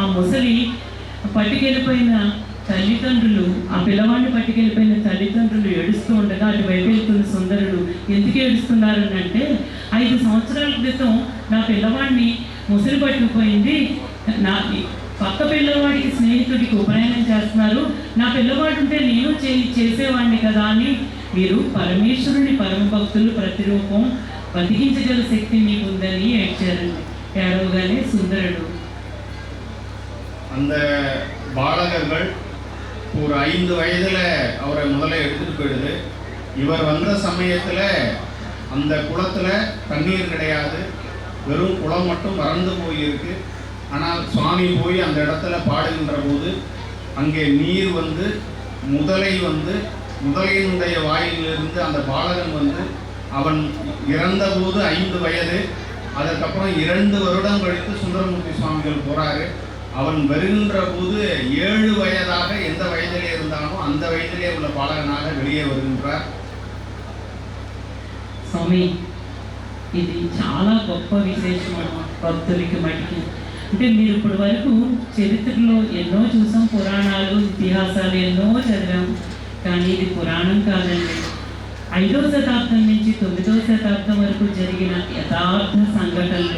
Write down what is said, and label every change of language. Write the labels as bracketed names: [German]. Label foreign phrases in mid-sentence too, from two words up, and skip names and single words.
[Telugu] ముసలి పట్టుకెళ్ళిపోయిన తల్లిదండ్రులు, ఆ పిల్లవాడిని పట్టుకెళ్ళిపోయిన తల్లిదండ్రులు ఏడుస్తూ ఉండగా అటువైపు వెళ్తున్న సుందరుడు ఎందుకు ఏడుస్తున్నారు అంటే, 5 సంవత్సరాల క్రితం నా పిల్లవాడిని ముసలి పట్టుకుపోయింది, నా పక్క పిల్లవాడికి స్నేహితుడికి ఉపనయనం చేస్తున్నారు, నా పిల్లవాడు ఉంటే నేను చేసేవాడిని కదా అని మీరు పరమేశ్వరుని పరమ భక్తులు ప్రతిరూపం బతికించగల శక్తి మీకు ఉందని ఏడ్చారండి. ఏడవగానే సుందరుడు [Tamil] அந்த பாலகர்கள் ஒரு 5 வயதில் அவரை முதல்ல எடுத்துகிட்டு போயிடுது. இவர் வந்த சமயத்தில் அந்த குளத்தில் தண்ணீர் கிடையாது, வெறும் குளம் மட்டும் வறண்டு போயிருக்கு. ஆனால் சுவாமி போய் அந்த இடத்துல பாடுகின்ற போது அங்கே நீர் முதலையினுடைய வாயிலிருந்து அந்த பாலகன் அவன் இறந்தபோது 5 வயது. அதற்கப்புறம் 2 வருடம் கழித்து சுந்தரமூர்த்தி சுவாமிகள் போகிறாரு. அவன் வருகின்ற போது 7 வயதாக எந்த வயதிலே இருந்தானோ அந்த வயதிலே உள்ள பாலகனாக வெளியே வருகின்றார். [Telugu] స్వామి, ఇది చాలా గొప్ప విశేషం భక్తులకి మటుకి. అంటే మీరు ఇప్పటి వరకు చరిత్రలో ఎన్నో చూసాం, పురాణాలు ఇతిహాసాలు ఎన్నో చదివాం. కానీ ఇది పురాణం కాదండి. 5వ శతాబ్దం నుంచి 9వ శతాబ్దం వరకు జరిగిన యథార్థ సంఘటనలు.